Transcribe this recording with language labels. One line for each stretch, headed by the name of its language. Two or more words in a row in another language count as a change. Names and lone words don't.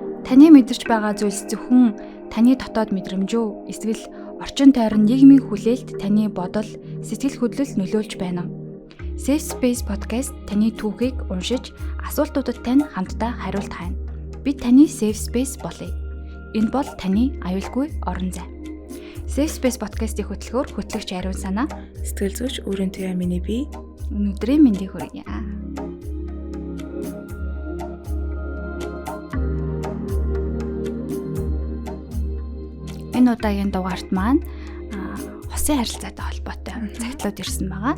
Mongolian: Таны мэдэрч байгаа зүйлс зөвхөн таны дотоод мэдрэмж үү? Эсвэл орчин тойрон нийгмийн хүлээлт таны бодол, сэтгэл хөдлөл нөлөөлж байна уу? Safe Space podcast таны түүхийг уншиж, асуултуудад тань хамтдаа хариулт хайна. Бид таны Safe Space болъё. Энэ бол таны аюулгүй орон зай. Safe Space podcast-ийн хөтөлбөр хөтлөгч Ариун Санаа, сэтгэл зүйч Өрийн Туяа миний бие. Өнөөдрийн мэндийг хүргье. Энэ удаагийн дугаарт маань хосын харилцаатай холбоотой загтлууд ирсэн байгаа.